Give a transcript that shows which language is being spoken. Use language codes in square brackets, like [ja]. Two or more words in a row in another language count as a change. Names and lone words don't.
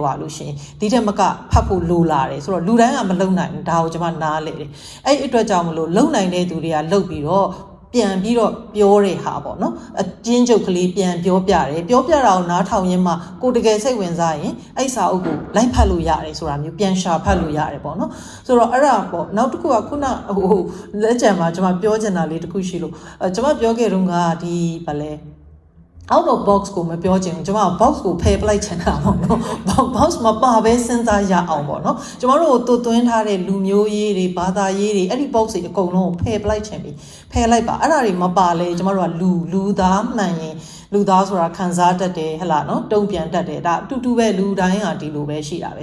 [my] ရလို့ရှိရင်ဒီထက်မကဖတ်ဖို့လိုလာတယ်ဆိုတော့လူတိုင်းကမလုံနိုင်ဘူးဒါကိုကျမနားလေတယ်အဲ့အတွက်ကြောင့်မလို့လုံနိုင်တဲ့သူတွေကလုံပြီးတော့ပြန်ပြီးတော့ပြောတဲ့ဟာပေါ့နော်အကျဉ်းချုပ်ကလေးပြန်ပြောပြတယ်ပြောပြတာကိုနားထောင်ရင်းမှကိုတကယ်စိတ်ဝင်စားရင်အဲ့စာအုပ်ကိုလိုက်ဖတ်လို့ရတယ်ဆိုတာမျိုးပြန်ရှာဖတ်လို့ရတယ်ပေါ့နော်ဆိုတော့အဲ့ဒါပေါ့နောက် တစ်ခုကခုနလက်ကျန်မှာကျွန်မပြောချင်တာလေးတစ်ခုရှိလို့ကျွန်မပြောခဲ့တော့ကဒီဗလဲ [en] out of box [my] ကိုမပြောချင်ဘူးကျွန်မ box ကိုဖယ်ပလိုက်ချင်တာပေါ့နော် box မပါဘဲစဉ်းစားရအောင်ပေါ့နော်ကျွန်တော်တို့ကိုသွင်းထားတဲ့လူမျိုးရေးတွေဘာသာရေးတွေအဲ့ဒီ box တွေအကုန်လုံးကိုဖယ်ပလိုက်ချင်ပြီဖယ်လိုက်ပါအဲ့ဒါတွေမပါလဲကျွန်တော်တို့ကလူသားမှန်ရင်လူသားဆိုတာခံစားတတ်တယ်ဟလာနော်တုံ့ပြန်တတ်တယ်ဒါအတူတူပဲလူတိုင်းဟာဒီလိုပဲရှိတာပဲ